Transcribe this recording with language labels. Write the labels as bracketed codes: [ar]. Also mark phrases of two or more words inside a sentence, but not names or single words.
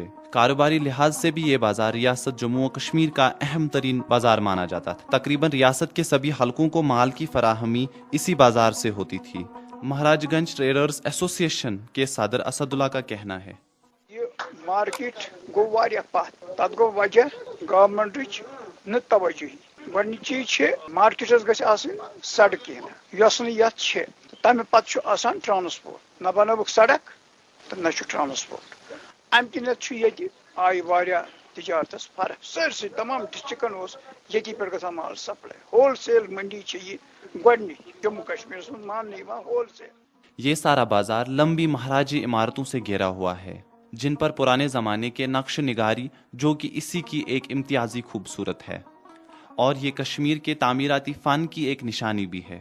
[hi] कारोबारी लिहाज से भी ये बाजार रियासत जम्मू और कश्मीर का अहम तरीन बाजार माना जाता था। तकरीबन रियासत के सभी हलकों को माल की फराहमी इसी बाजार से होती थी। महाराजगंज ट्रेडर्स एसोसिएशन के सदर असदुल्ला का कहना है, [ks] ये मार्केट गो वारिया पास, तत गो वजह गवर्नमेंट न तवज्जो। गोडनिक चीज छे मार्केटस गछ आसन सड़क यस न यत छे, तमे पत छु आसान ट्रांसपोर्ट न बनबुक सड़क तो न छु ट्रांसपोर्ट। अम किनत छु यति आई वारिया तिजारतस फर्क सरसे तमाम डिस्ट्रिक्टन ओस यति पर गसा माल सप्लाई। होलसेल मंडी छे ये गोडनिक जम्मू कश्मीर [hi] में माल नहीं वहाँ [ks] होलसेल। [hi] ये सारा बाजार लंबी महाराजी इमारतों से घेरा हुआ है जिन पर पुराने जमाने के नक्श निगारी, जो कि इसी की एक इम्तियाजी खूबसूरत है, और ये कश्मीर के तामीराती फन की एक निशानी भी है।